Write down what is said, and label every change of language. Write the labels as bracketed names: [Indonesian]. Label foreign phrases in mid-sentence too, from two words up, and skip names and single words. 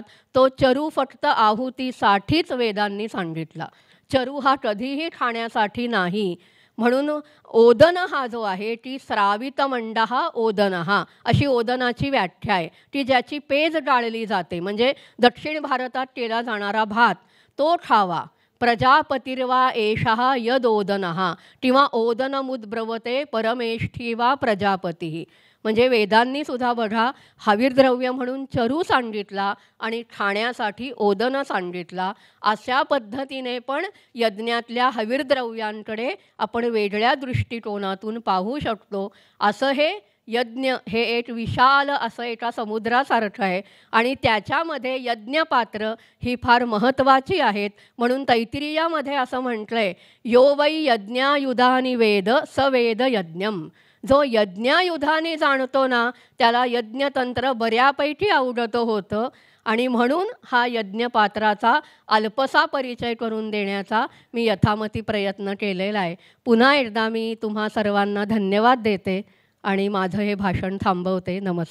[Marathi] तो चरू फक्त आहुतीसाठीच वेदांनी सांगितला, चरू हा कधीही खाण्यासाठी नाही. म्हणून ओदन हा जो आहे ती [Sanskrit] श्रावित मंडः ओदनः [Marathi] अशी ओदनाची व्याख्या आहे, की ज्याची पेज गाळली जाते. म्हणजे दक्षिण भारतात केला जाणारा भात तो खावा. [Sanskrit] प्रजापतिर्वा एषः यदोदनः किंवा ओदनमुद्ब्रवते परमेष्ठी वा प्रजापती. [Marathi] म्हणजे वेदांनी सुद्धा बघा हविर्द्रव्य म्हणून चरू सांगितला आणि खाण्यासाठी ओदन सांगितला. अशा पद्धतीने पण यज्ञातल्या हविर्द्रव्यांकडे आपण वेगळ्या दृष्टिकोनातून पाहू शकतो. असं हे यज्ञ हे एक विशाल असं एका समुद्रासारखं आहे आणि त्याच्यामध्ये यज्ञपात्र ही फार महत्त्वाची आहेत. म्हणून तैत्तिरीयामध्ये असं म्हटलं आहे, [Sanskrit] यो वै यज्ञायुधानि वेद स वेद यज्ञम. [Marathi] जो यज्ञायुधाने जाणतो ना त्याला यज्ञतंत्र बऱ्यापैकी अवगत होतं आणि म्हणून हा यज्ञपात्राचा अल्पसा परिचय करून देण्याचा मी यथामती प्रयत्न केलेला आहे. पुन्हा एकदा मी तुम्हा सर्वांना धन्यवाद देते आणि माझं हे भाषण थांबवते.